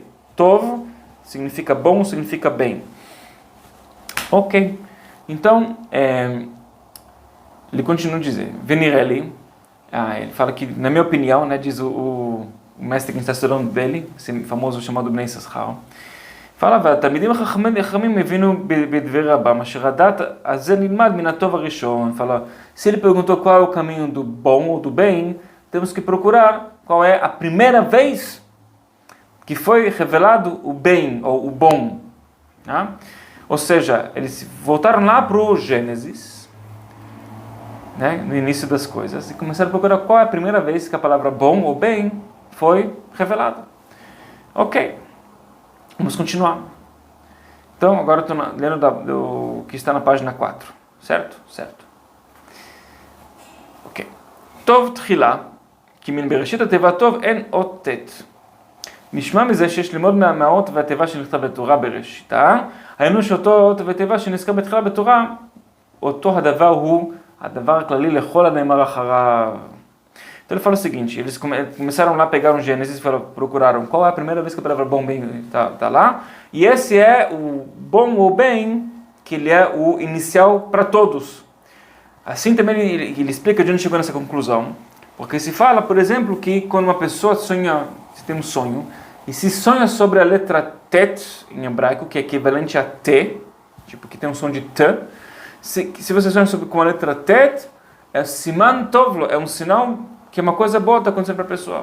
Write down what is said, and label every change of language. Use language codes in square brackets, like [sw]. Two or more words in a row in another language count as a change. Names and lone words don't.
[pt] Tov significa bom, significa bem. Ok. Então, ele continua a dizer, Venireli, ele fala que, na minha opinião, né, diz o mestre que está estudando dele, esse famoso chamado Bnei Yisachar, fala, [he] תלמידים החכמים הבינו בדברי רבם, אשר הדת הזה נלמד מן הטוב הראשון. [pt] Fala, se ele perguntou qual é o caminho do bom ou do bem, temos que procurar qual é a primeira vez que foi revelado o bem ou o bom. Tá? Ou seja, eles voltaram lá para o Gênesis, né, no início das coisas, e começaram a procurar qual é a primeira vez que a palavra bom ou bem foi revelada. Ok, vamos continuar. Então, agora estou lendo do que está na página 4, certo? Certo. [he] Ok. טוב תחילה, כי מן בראשית התיבה טוב אין אות ט'. נשמע מזה שיש ללמוד מהאות והתיבה שנכתב בתורה בראשיתה, היינו שאותו אות ותיבה שנזכר בתחילה בתורה, אותו הדבר הוא הדבר הכללי לכל הנאמר אחריו. [pt] Então ele fala o seguinte, eles começaram lá a pegar um Gênesis e procuraram qual é a primeira vez que a palavra bom, bem está lá, e esse é o bom ou bem, que ele é o inicial para todos. Assim também ele explica de onde chegou nessa conclusão, porque se fala, por exemplo, que quando uma pessoa sonha, se tem um sonho, e se sonha sobre a letra Tet, em hebraico, que é equivalente a T, tipo que tem um som de T, se você sonha com a letra Tet, é [he] סימן טוב לו, [pt] é um sinal que uma coisa boa está acontecendo para a pessoa.